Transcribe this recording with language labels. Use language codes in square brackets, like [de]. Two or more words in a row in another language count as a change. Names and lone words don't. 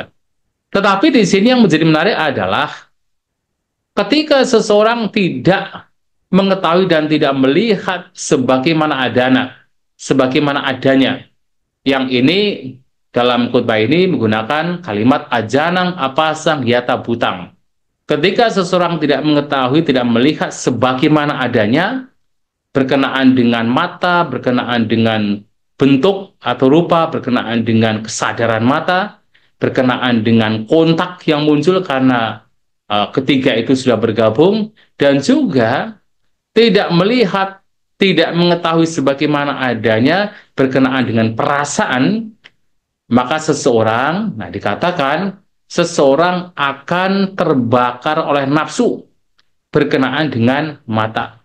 [id] Tetapi di sini yang menjadi menarik adalah ketika seseorang tidak mengetahui dan tidak melihat sebagaimana adanya, yang ini dalam khotbah ini menggunakan kalimat [pi] ajanang apasang yata butang. [id] Ketika seseorang tidak mengetahui, tidak melihat sebagaimana adanya, berkenaan dengan mata, berkenaan dengan bentuk atau rupa, berkenaan dengan kesadaran mata, berkenaan dengan kontak yang muncul karena ketiga itu sudah bergabung, dan juga tidak melihat, tidak mengetahui sebagaimana adanya berkenaan dengan perasaan, maka seseorang, nah dikatakan, seseorang akan terbakar oleh nafsu berkenaan dengan mata.